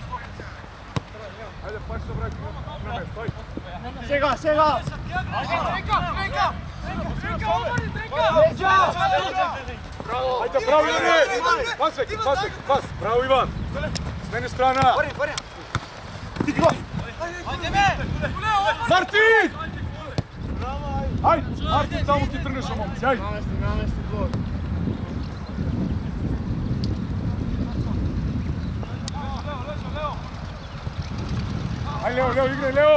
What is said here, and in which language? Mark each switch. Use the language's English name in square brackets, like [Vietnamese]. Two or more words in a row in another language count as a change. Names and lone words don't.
[Macedonian] Ајде, пак се враќа на место, ајде! Сега! Ајде, браво, Иване! Пас, Браво, Иван! Смени страна! Ти го! Martin! Ајде, Мартин, тамо ти трнеш, момци, ајде. Намести блок. Ајде, Лео, играј, Лео!